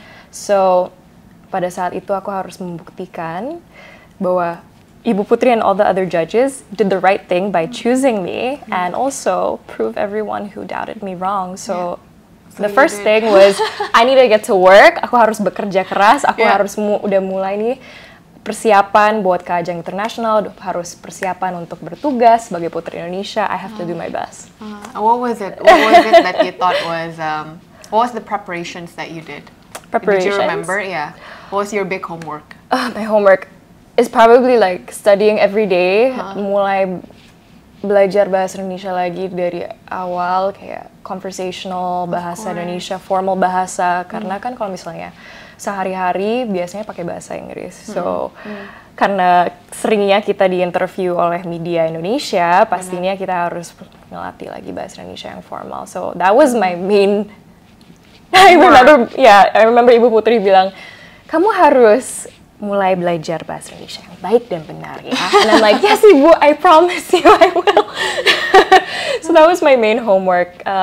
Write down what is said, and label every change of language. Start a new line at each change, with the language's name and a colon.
English: So
Indonesian: pada saat itu aku harus membuktikan bahwa
English: Ibu Putri and all the other judges did the right thing by choosing me and also prove everyone who doubted me wrong. So the first thing was I need to get to work.
Indonesian: Aku harus bekerja keras. Aku harus udah mulai nih persiapan buat ke ajang internasional. Harus persiapan untuk bertugas sebagai Putri Indonesia.
English: I have to do my best. What was it? What was it that you thought was? What was the preparations that you did? Preparations? Did you remember? Yeah. What was your big homework? My homework is probably like studying every day,
Indonesian: mulai belajar bahasa Indonesia lagi dari awal, kayak conversational bahasa Indonesia, formal bahasa, karena kan kalau misalnya sehari-hari biasanya pakai bahasa Inggris. So, karena seringnya kita di-interview oleh media Indonesia, pastinya kita harus ngelatih lagi bahasa Indonesia yang formal.
English: So, that was my main, I remember
Indonesian: Ibu Putri bilang, kamu harus mulai belajar bahasa Indonesia yang baik dan benar ya.
English: And I'm like, yes Ibu, I promise you I will. So that was my main homework.